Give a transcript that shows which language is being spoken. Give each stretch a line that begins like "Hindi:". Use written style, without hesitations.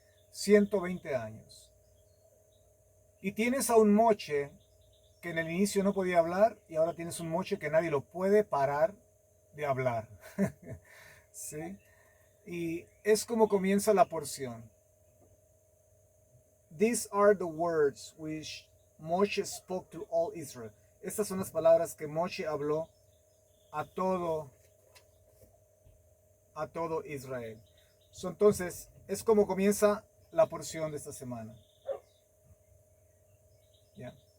Spanish: 120 años. Y tienes a un Moshe que en el inicio no podía hablar, y ahora tienes un Moshe que nadie lo puede parar de hablar. ¿Sí? Y es como comienza la porción.
English: These are the words which Moshe spoke to all Israel.
Spanish: Estas son las palabras que Moshe habló a todo Israel. Entonces, es como comienza la porción de esta semana.
English: Yeah.